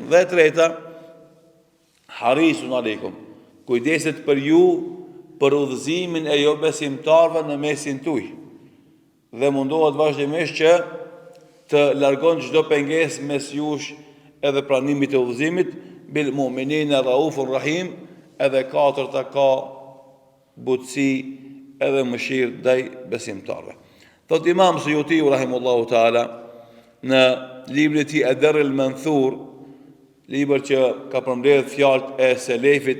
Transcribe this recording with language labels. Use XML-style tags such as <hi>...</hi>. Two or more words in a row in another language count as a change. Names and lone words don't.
<sq>Dhe e treta,</sq> <ar>حريص عليكم,</ar> <sq>kujdeset për ju për udhëzimin e jo besimtarëve në mesin tuaj. Dhe mundohet vazhdimisht që të largon çdo pengesë mes jush edhe pranimit të udhëzimit,</sq> <ar>بالمؤمنين رؤوف رحيم,</ar> <sq>edhe katërta ka butësi edhe mëshirë ndaj besimtarëve. Thot Imam Suyuti</sq> <ar>رحمه الله تعالى</ar> <sq>në librin e tij Ad-Darr al-Manthur, libër që ka përmbledh fjalët e selefit</sq>